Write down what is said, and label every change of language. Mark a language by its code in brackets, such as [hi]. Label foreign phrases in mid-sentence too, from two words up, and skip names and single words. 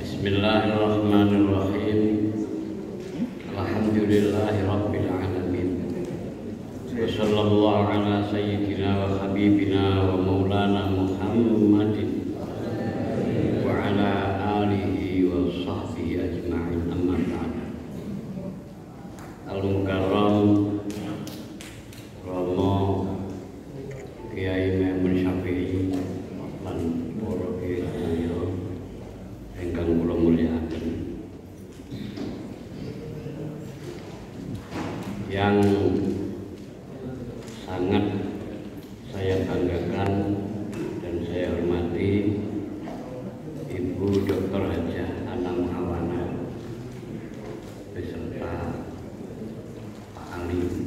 [ar] بسم الله الرحمن الرحيم. الحمد لله رب العالمين. وصلى الله على سيدنا وحبيبنا ومولانا محمد وعلى آله وصحبه أجمعين، أما بعد. [jv] Al-Mukarram Romo Kiai Maimun Syafi'i lan para kiai sedaya ingkang kula mulyakaken, [id] yang sangat saya banggakan dan saya hormati Ibu Dr. Hajah Anam Hawana beserta Pak Ali.